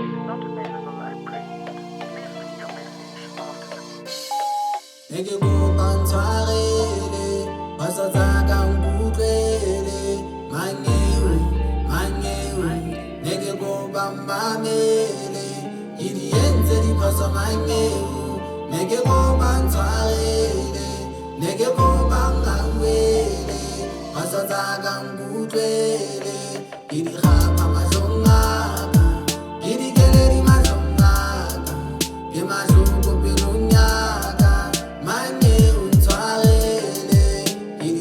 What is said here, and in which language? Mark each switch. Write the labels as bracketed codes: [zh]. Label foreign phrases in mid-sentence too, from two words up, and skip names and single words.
[en] not available at present. Please leave your message after the beep. [st] Neke kopa ntshwarele pasa tsaka nkutlwele manyewe manyewe neke kopa mmamele ke di entse diphoso manyewe neke kopa ntshwarele neke kopa ngawele pasa tsaka nkutlwele ke di gapa mahlong aka ke di keledi mahlong aka ke mahloko pelong yaka manyewe ntshwarele ke di